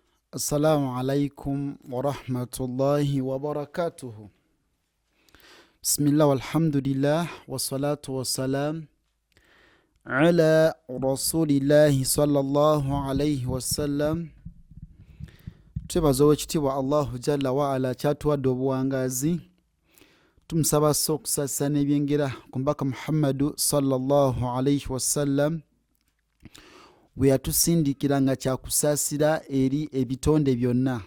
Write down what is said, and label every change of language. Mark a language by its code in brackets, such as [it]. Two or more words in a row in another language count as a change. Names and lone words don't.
[ar] السلام عليكم ورحمة الله وبركاته. بسم الله والحمد لله والصلاة والسلام على رسول الله صلى الله عليه وسلم. [lg] Twebaza owekitiibwa [ar] الله جل وعلا [lg] kyatuwadde obuwangazi. Tumusaba asse okusaasira n'ebyengera ku mbaka Muhammadu [ar] صلى الله عليه وسلم [lg] bwe yatusindikira nga kyakusaasira eri ebitonde byonna.